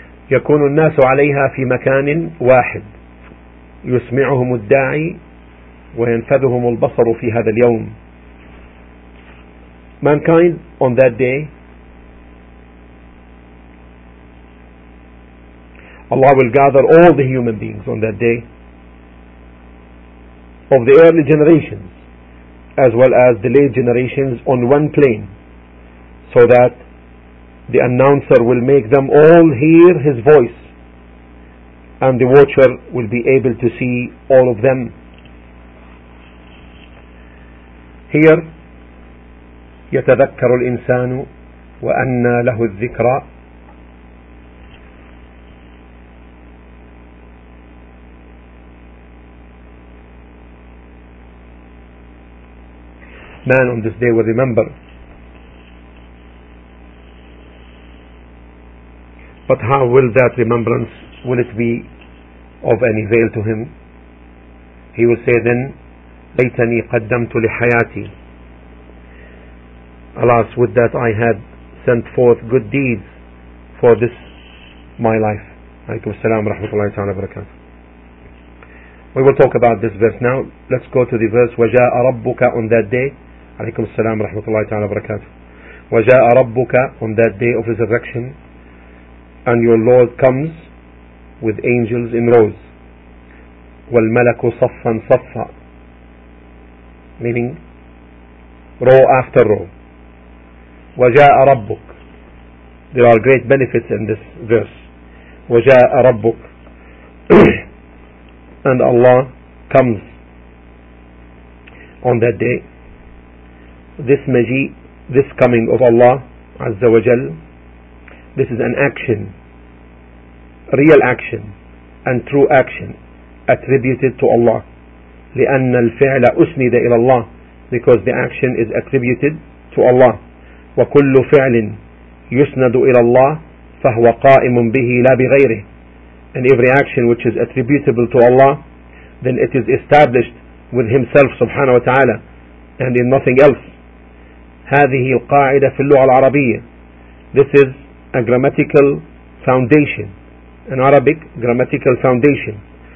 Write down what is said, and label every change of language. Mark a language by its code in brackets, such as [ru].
[ar] يكون الناس عليها في مكان واحد يسمعهم الداعي وينفذهم البصر في هذا اليوم. [en] Mankind on that day, Allah will gather all the human beings on that day of the early generations as well as the late generations on one plane, so that the announcer will make them all hear his voice, and the watcher will be able to see all of them. [ar] Here, يَتَذَكَّرُ الْإِنسَانُ وَأَنَّا لَهُ الذِّكْرَى. [en] Man on this day will remember. But how will that remembrance, will it be of any avail to him? He will say then, [ar] لَيْتَنِي قَدَّمْتُ لِحَيَاتِي, [en] alas, would that I had sent forth good deeds for this my life. [ar] عليكم السلام ورحمة الله تعالى وبركاته. [en] We will talk about this verse now. Let's go to the verse, [ar] وَجَاءَ رَبُّكَ [en] on that day. [ar] عليكم السلام ورحمة الله تعالى وبركاته. وَجَاءَ رَبُّكَ [en] on that day of resurrection, and your Lord comes with angels in rows. [ar] وَالْمَلَكُ صَفًّا صَفًّا, [en] meaning row after row. [ar] وَجَاءَ رَبُّكَ, [en] there are great benefits in this verse. [ar] وَجَاءَ رَبُّكَ [en] and Allah comes on that day. This مجيء, this coming of Allah [ar] عز وجل, [en] this is an action, real action and true action attributed to Allah. [ar] لأن الفعل أسند إلى الله, [en] because the action is attributed to Allah. [ar] وكل فعل يسند إلى الله فهو قائم به لا بغيره. [en] And every action which is attributable to Allah, then it is established with himself [ar] سبحانه وتعالى, [en] and in nothing else. [ar] هذه القاعدة في اللغة العربية, [en] this is a grammatical foundation, an Arabic grammatical foundation.